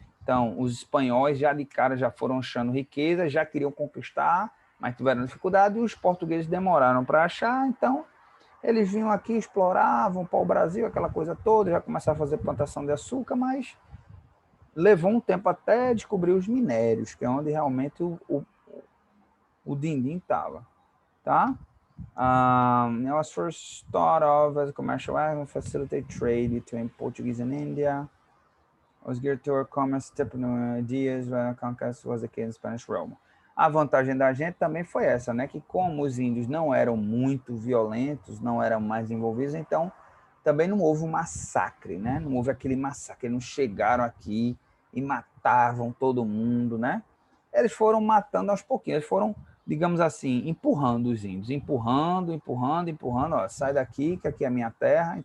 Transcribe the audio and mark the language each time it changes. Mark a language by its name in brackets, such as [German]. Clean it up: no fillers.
[Portuguese] Então, os espanhóis já de cara já foram achando riqueza, já queriam conquistar, mas tiveram dificuldade, e os portugueses demoraram para achar, então eles vinham aqui, exploravam para o Brasil, aquela coisa toda, já começaram a fazer plantação de açúcar, mas levou um tempo até descobrir os minérios, que é onde realmente o din-din estava, tá? [English] It was first thought of as a commercial act to facilitate trade between Portuguese and India. It was geared toward commerce, typical ideas when conquest was the case in Spanish realm. [Portuguese] A vantagem da gente também foi essa, né? Que como os índios não eram muito violentos, não eram mais envolvidos, então também não houve um massacre, né? Não houve aquele massacre, eles não chegaram aqui e matavam todo mundo, né? Eles foram matando aos pouquinhos, eles foram, digamos assim, empurrando os índios, empurrando, ó, sai daqui, que aqui é a minha terra.